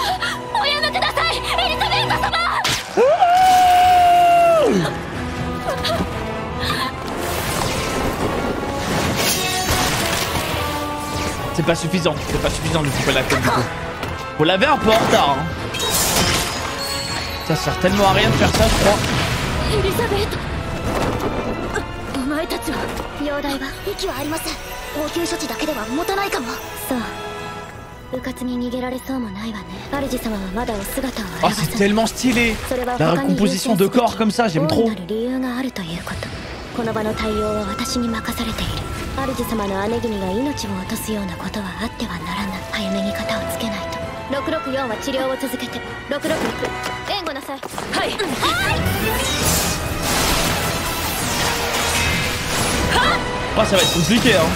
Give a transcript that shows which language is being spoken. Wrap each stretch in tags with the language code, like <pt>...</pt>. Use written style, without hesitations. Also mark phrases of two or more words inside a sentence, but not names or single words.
<fr>C'est pas suffisant de couper la tête du coup. Vous l'avez un peu en retard, hein. Ça sert tellement à rien de faire ça, je crois. Elisabeth.</fr> <ja>お前たちは容体は息はありません。応急処置だけでは持たないかも。そう。うかつに逃げられそうもないわね。主様はまだお姿を現さない。</ja> <fr>Oh, c'est tellement stylé. La recomposition de corps comme ça, j'aime trop.</fr> <ja>理由があるということ。この場の対応は私に任されている。主様の姉君が命を落とすようなことはあってはならない。早めに肩をつけないと。664は治療を続けて。666援護なさい。はい。</ja> <fr>Oh, ça va être compliqué, hein.</fr>